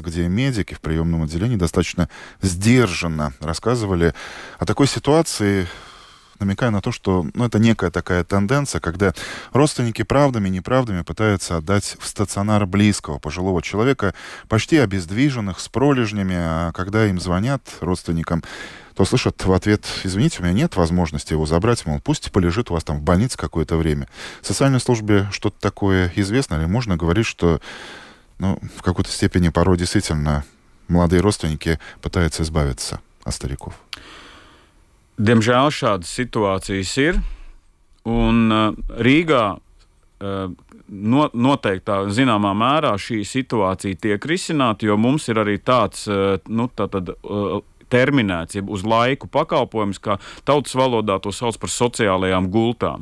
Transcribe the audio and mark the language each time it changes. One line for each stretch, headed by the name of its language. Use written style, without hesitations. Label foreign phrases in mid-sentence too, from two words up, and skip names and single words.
Russian: где медики в приемном отделении достаточно сдержанно рассказывали о такой ситуации, намекая на то, что это некая такая тенденция, когда родственники правдами, неправдами пытаются отдать в стационар близкого пожилого человека, почти обездвиженных, с пролежнями, а когда им звонят родственникам, то слышат в ответ: извините, у меня нет возможности его забрать, мол, пусть полежит у вас там в больнице какое-то время. В социальной службе что-то такое известно, или можно говорить, что в какой-то степени порой действительно молодые родственники пытаются избавиться от стариков?
Latvian: Diemžēl šādas situācijas ir, un Rīgā noteiktā zināmā mērā šī situācija tiek risināta, jo mums ir arī tāds terminēts, jeb uz laiku pakalpojums, kā tautas valodā to sauc par sociālajām gultām.